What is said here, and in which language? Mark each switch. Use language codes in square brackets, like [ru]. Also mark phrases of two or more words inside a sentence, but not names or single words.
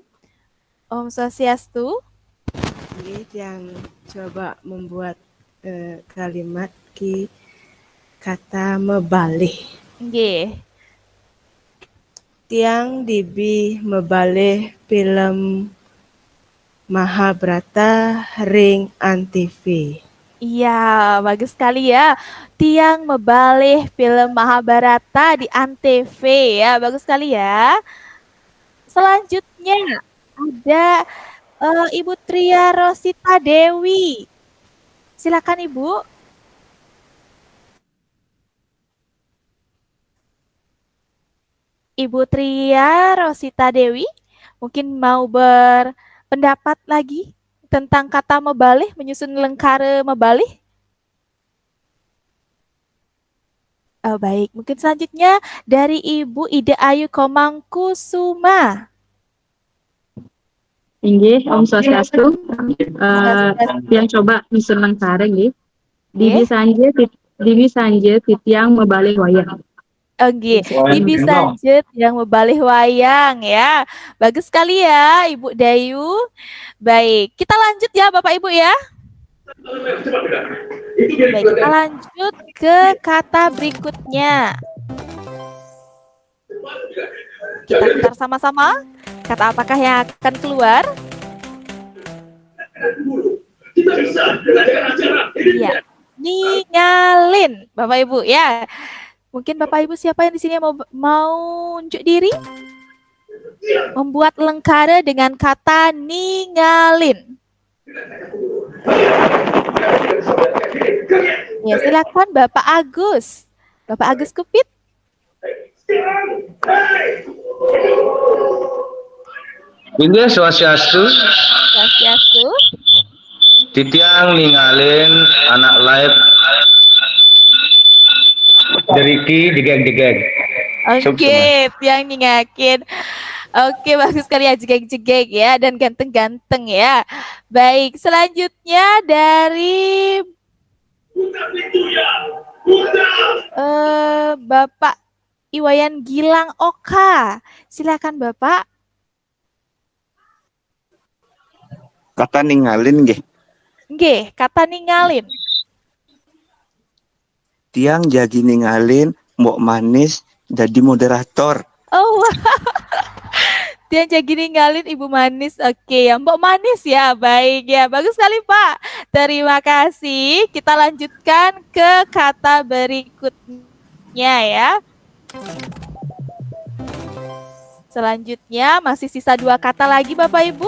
[ban] Om Swastiastu. Nggih, [id] yang coba membuat kalimat ki kata mebalih. [ban] Nggih. Tiang dibi mebalih film Mahabharata ring antv. [id] Iya, bagus sekali ya. [ban] Tiang mebalih [id] film Mahabharata di Antv ya, bagus sekali ya. Selanjutnya ada Ibu Tria Rosita Dewi. Silakan Ibu. Ibu Tria Rosita Dewi mungkin mau berpendapat lagi tentang kata mebalih, menyusun lengkare mebalih. Oh, baik, mungkin selanjutnya dari Ibu Ida Ayu Komangkusuma. [ban] Inggih, Om Swastiastu. Yang coba nyusun lengkare nggih. Dibi sanje titiang mebalih wayang. [id] Oke, [ban] Dibi Sanjet yang mebalih wayang [id] ya. Bagus sekali ya Ibu Dayu. Baik, kita lanjut ya Bapak Ibu ya. Baik, kita lanjut ke kata berikutnya. Kita putar sama-sama. Kata apakah yang akan keluar? Iya, ningalin Bapak Ibu ya. Mungkin Bapak Ibu siapa yang di sini mau unjuk diri? Membuat lengkare dengan kata ningalin. Ya, silakan Bapak Agus. Bapak Agus Kupit. [ban] Inggih, swastiastu. Swastiastu. Titiang ningalin anak live deriki jegeg-jegeg. [id] Oke, yang ningakin. Oke, bagus sekali ya, jegeg-jegeg ya, dan ganteng-ganteng ya. Baik, selanjutnya dari Bapak Iwayan Gilang Oka. Silakan Bapak. [ban] Kata ningalin nggih. Nggih, kata ningalin. Tiang jadi ningalin Mbok Manis jadi moderator. [id] Oh, dia jadi ninggalin Ibu Manis. Oke, ya Mbok Manis ya. Baik ya, bagus sekali Pak. Terima kasih. Kita lanjutkan ke kata berikutnya ya. Selanjutnya masih sisa 2 kata lagi Bapak Ibu.